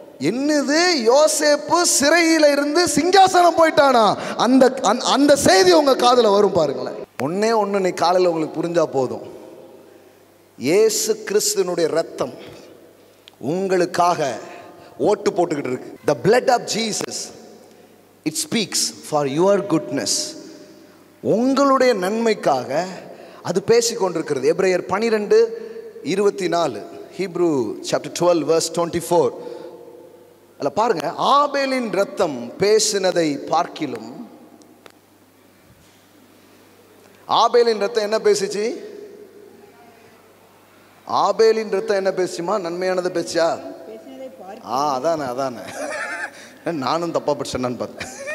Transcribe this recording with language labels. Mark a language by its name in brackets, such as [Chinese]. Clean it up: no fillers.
[Tamil] என்னது யோசேப்பு சிறையில் இருந்து சிங்காசனம் போயிட்டானா, அந்த செய்தி உங்கள் காதில் வரும். பாருங்களேன், ஒன்னே ஒன்று காலையில் உங்களுக்கு புரிஞ்சா போதும். இயேசு கிறிஸ்துவினுடைய ரத்தம் உங்களுக்காக ஓட்டு போட்டுக்கிட்டு இருக்கு. [English] The blood of Jesus, it speaks for your goodness. [Tamil] உங்களுடைய நன்மைக்காக அது பேசிக்கொண்டிருக்கிறது. [English] எபிரேயர் 12:24, Hebrew chapter 12 verse 24. [Tamil] அல்ல பாருங்க, ஆபேலின் ரத்தம் பேசினதை பார்க்கிலும், ஆபேலின் ரத்தம் என்ன பேசிச்சு? ஆபேலின் ரத்தம் என்ன பேசுமா? நன்மையானதை பேசியா? அதானே நானும் தப்பா படிச்சேன்னு பார்த்தேன்.